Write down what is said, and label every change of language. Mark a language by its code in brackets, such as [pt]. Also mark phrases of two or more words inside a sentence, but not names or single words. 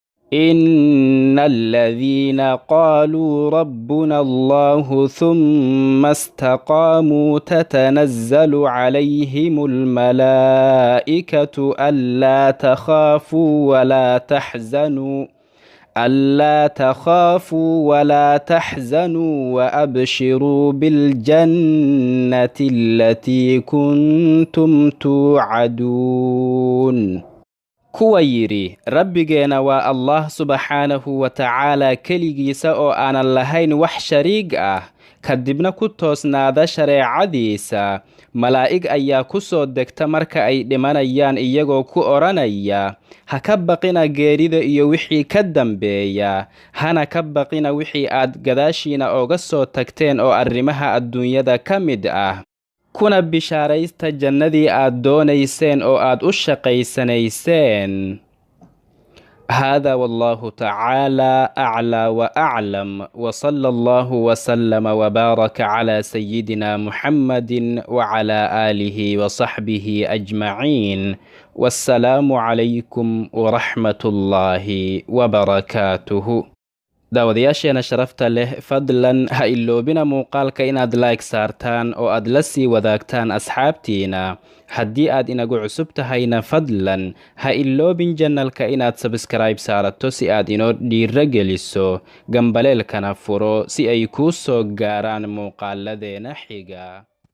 [ar] إن الذين قالوا ربنا الله ثم استقاموا تتنزل عليهم الملائكة ألا تخافوا ولا تحزنوا ألا تخافوا ولا تحزنوا وأبشروا بالجنة التي كنتم [so] توعدون kuwa yidhi rabbigeena waa allah subxaanahu wa tacaala keligiisa oo aanan lahayn wax shariig ah kadibna ku toosnaada shareecadiisa, malaa'ig ayaa ku soo degta marka ay dhimanayaan iyagoo ku odhanaya, ha ka baqina geerida iyo wixii ka dambeeya, hana ka baqina wixii aad gadaashiina ooga soo tagteen oo arrimaha adduunyada ka mid ah, kuna bishaaraysta jannadii aad doonayseen oo aad u shaqaysanayseen. [ar] هذا والله تعالى أعلى وأعلم، وصلى الله وسلم وبارك على سيدنا محمد وعلى آله وصحبه أجمعين، والسلام عليكم ورحمة الله وبركاته. [so] daawadayaasheena sharafta leh, fadlan ha iloobina muuqaalka inaad like saartaan oo aad la sii wadaagtaan asxaabtiina. haddii aad inagu cusub tahayna fadlan ha iloobin janalka inaad subscribe saarato si aad inoo dhiiro geliso, gambaleelkana furo si ay kuu soo gaaraan muuqaaladeena xiga.